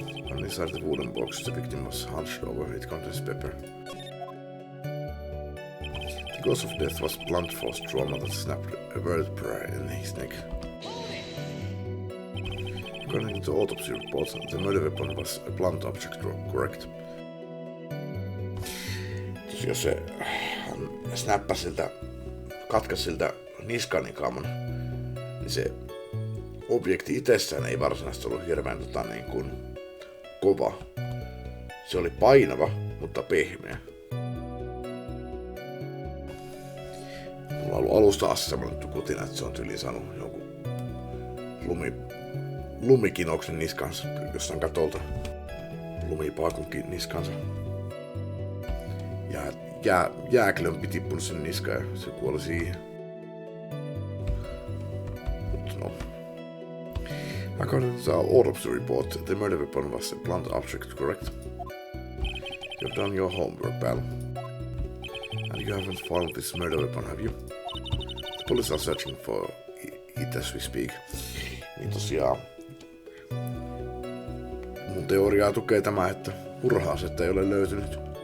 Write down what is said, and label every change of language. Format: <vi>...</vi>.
<en>And inside the wooden box the victim was hunched over. It contains pepper. The cause of death was blunt force trauma that snapped a vertebra in his neck. According to the autopsy report, the murder weapon was a blunt object, correct?</en> <fi>Jos se snappasi siltä, katkaisi siltä niskanikaman, niin se objekti itsessään ei varsinaisesti ollut hirveän niin kuin kova. Se oli painava, mutta pehmeä. Mulla on ollut alusta asti semmoinen kutina, että se on tyyliin saanut jonkun lumikinoksen niskansa jossain katolta. Lumipaakunkin niskansa. Ja jääkelön piti tippunut sen niskaan ja se kuoli siihen. Mut no.</fi> <en>According to the autopsy report, the murder weapon was a blunt object, correct? You've done your homework, pal. And you haven't found this murder weapon, have you? The police are searching for it as we speak.</en> <fi>Niin tosiaan mun teoriaa tukee tämä, että murha-asetta ei ole löytynyt.</fi>